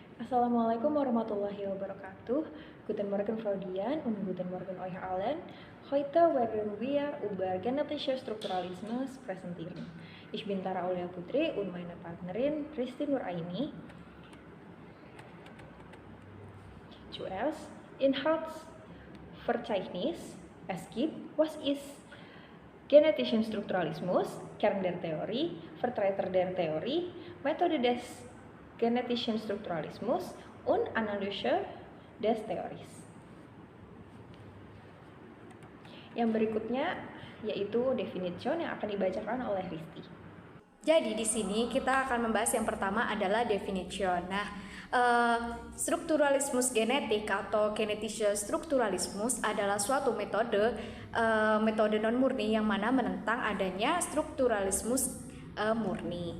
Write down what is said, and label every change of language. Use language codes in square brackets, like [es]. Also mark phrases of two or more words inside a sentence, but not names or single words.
[ar] السلام عليكم ورحمة الله وبركاته. [de] Guten Morgen Freudian und guten Morgen euch allen. Heute werden wir über genetische Strukturalismus präsentieren. Ich bin Tara Aulia Putri und meine Partnerin Christine Nuraini. Zuerst Inhaltsverzeichnis. Es gibt, was ist genetischen Strukturalismus, Kern der Theorie, Vertreter der Theorie, Methode des genetischen Strukturalismus und Analyse des Theories. [id] Yang berikutnya yaitu definition yang akan dibacakan oleh Risti. Jadi di sini kita akan membahas yang pertama adalah definition. Nah, strukturalismus genetik atau [de] genetische Strukturalismus [id] adalah suatu metode non murni yang mana menentang adanya strukturalismus murni.